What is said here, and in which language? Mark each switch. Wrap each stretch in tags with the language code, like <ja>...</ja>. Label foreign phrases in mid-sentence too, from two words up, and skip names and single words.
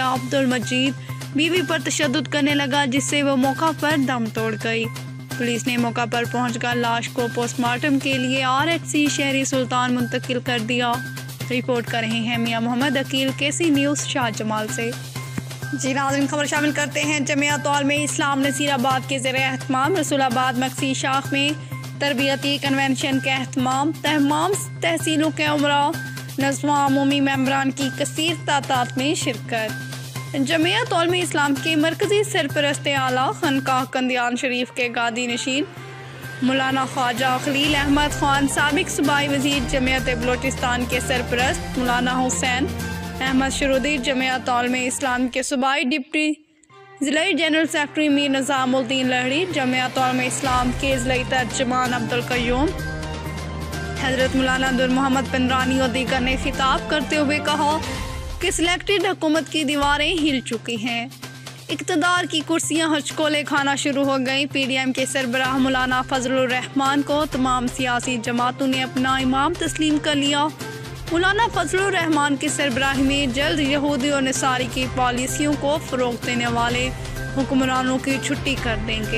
<ur>عبدالمجید بیوی پر تشدد کرنے لگا، جس سے وہ موقع پر دم توڑ گئی. پولیس نے موقع پر پہنچ کر لاش کو پوسٹ مارٹم کے لیے RHC شہری سلطان منتقل کر دیا. رپورٹ کر رہے ہیں میاں محمد عقیل، KC نیوز شاہ جمال سے. جی ناظرین، خبر شامل کرتے ہیں جمعیت علما اسلام نصیرآباد کے ذریعے اہتمام رسول آباد مکسی شاخ میں تربیتی کنونشن کے اہتمام تمام تحصیلوں کے امرا نظم عمومی ممبران کی کثیر تعداد میں شرکت. جمعیت علما اسلام کے مرکزی سرپرست اعلیٰ خانقاہ کندیاں شریف کے گدی نشین مولانا خواجہ خلیل احمد خان، سابق صوبائی وزیر جمعیت بلوچستان کے سرپرست مولانا حسین احمد شرودی، جمعیت علما اسلام کے صوبائی ڈپٹی ضلعی</ur> <en>general secretary</en> <ur>میر نظام الدین لہڑی، جمعیت علما اسلام کے ضلعی ترجمان عبدالقیوم, حضرت مولانا نور محمد پنڈرانی اور دیگر نے خطاب کرتے ہوئے کہا کہ سلیکٹڈ حکومت کی دیواریں ہل چکی ہیں. اقتدار کی کرسیاں ہچکولے کھانا شروع ہو گئی. PDM کے سربراہ مولانا فضل الرحمان کو تمام سیاسی جماعتوں نے اپنا امام تسلیم کر لیا. مولانا فضل الرحمان کی سربراہی میں جلد یہودی اور نصاریٰ کی پالیسیوں کو فروغ دینے والے حکمرانوں کی چھٹی کر دیں گے.</ur>